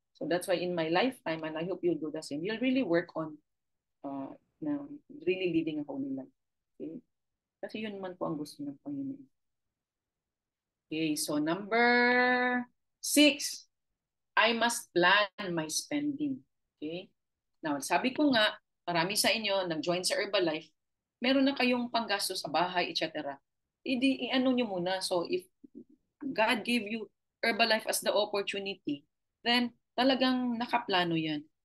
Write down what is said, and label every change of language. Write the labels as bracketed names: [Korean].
[English] So that's why in my lifetime, and I hope you'll do the same, you'll really work on na really living a holy life. Okay? [Filipino] Kasi yun man po ang gusto ng Panginoon. [English] Okay, so number 6, I must plan my spending. Okay? [Filipino] Now, sabi ko nga, marami sa inyo nag-join sa Herbalife, meron na kayong panggasto sa bahay, etc. I-ano nyo muna. [English] So, if God gave you Herbalife as the opportunity, then [Filipino] talagang nakaplano yan.